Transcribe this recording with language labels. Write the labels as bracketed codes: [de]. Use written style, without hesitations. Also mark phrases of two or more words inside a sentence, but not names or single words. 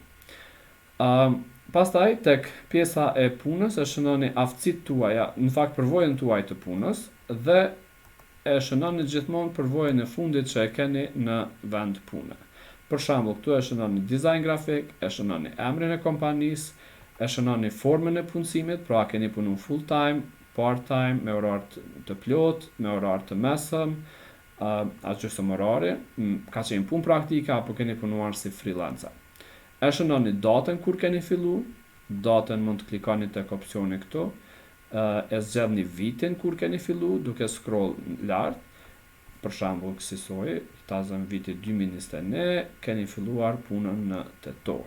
[sq] Pastaj, tek pjesa e punës e shënoni aftësitë tuaja, në fakt përvojën tuaj të punës, dhe e shënoni gjithmonë përvojën e fundit që e keni në vend pune. Për shembull, këtu e shënoni dizajn grafik, e shënoni emrin e kompanisë, e shënoni formën e punësimit, pra keni punu [en] full time, part time, [sq] me orar të plot, me orar të mesëm, as gjysmë orari, ka qenë punë praktike apo keni punuar si freelancer. E shënoni datën kur keni fillu, datën mund të klikoni tek opsioni këtu, e zgjedhni vitin kur keni fillu duke scroll lart, për shembull kësaj, ta zëm viti 2021, keni filluar punën në tetor.